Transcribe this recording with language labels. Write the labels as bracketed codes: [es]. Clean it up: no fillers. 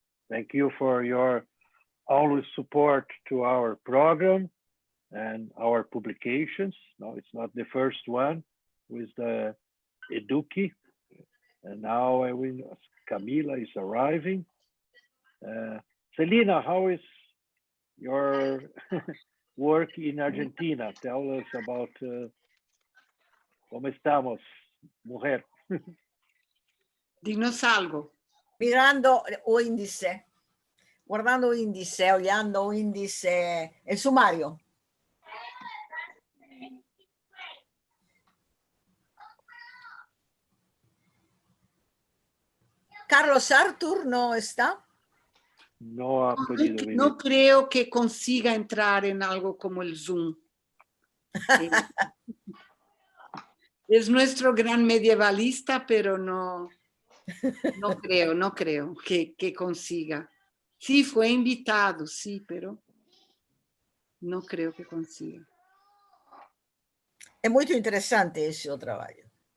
[en] Thank you for your always support to our program and our publications. No, it's not the first one with the Eduki. And now Camila is arriving. Celina, how is your work in Argentina? Tell us about [es] ¿Cómo estamos, mujer? Dinos algo. [pt] Mirando o índice, guardando índice, olhando o índice, [es] el sumario. Carlos Artur no está. No ha podido venir. No creo que consiga entrar en algo como el Zoom. Es nuestro gran medievalista, pero no creo que consiga. Sí, fue invitado, sí, pero no creo que consiga. [pt] É muito interessante esse o trabalho.